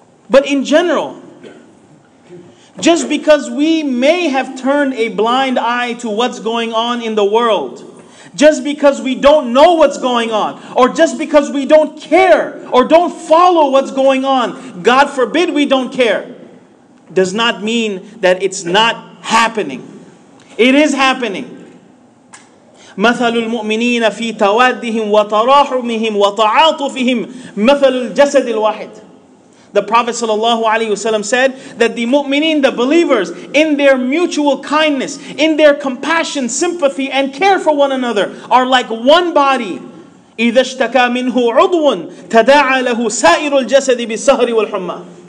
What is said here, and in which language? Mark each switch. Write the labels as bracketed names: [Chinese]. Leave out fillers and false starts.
[English] But in general, just because we may have turned a blind eye to what's going on in the world, just because we don't know what's going on, or just because we don't care or don't follow what's going on, God forbid we don't care, does not mean that it's not happening. It is happening. [Arabic] مثل المؤمنين في توادهم وتراحمهم وتعاطفهم مثل الجسد الواحد. [English] The Prophet ﷺ said that the mu'mineen, the believers, in their mutual kindness, in their compassion, sympathy, and care for one another, are like one body. [Arabic] إِذَا اشْتَكَى مِنْهُ عُضْوٌ تَدَاعَى لَهُ سَائِرُ الْجَسَدِ بِالسَّهْرِ وَالْحُمَّى.